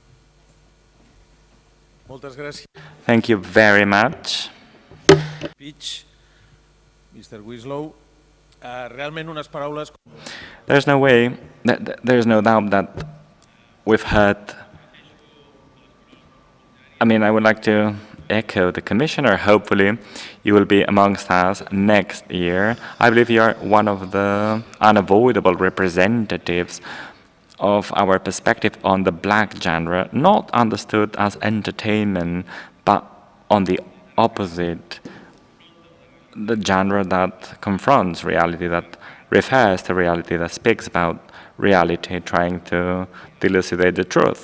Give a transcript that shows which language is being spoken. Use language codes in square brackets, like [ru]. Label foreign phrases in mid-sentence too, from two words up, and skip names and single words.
[ca] Moltes gràcies. [en] Thank you very much. Pitch, Mr. Winslow. [ca] Realment unes paraules... [en] There's no way, there's no doubt that we've heard. I mean, I would like to echo the Commissioner. Hopefully, you will be amongst us next year. I believe you are one of the unavoidable representatives of our perspective on the black genre, not understood as entertainment, but on the opposite, the genre that confronts reality, that refers to reality, that speaks about reality, trying to elucidate the truth.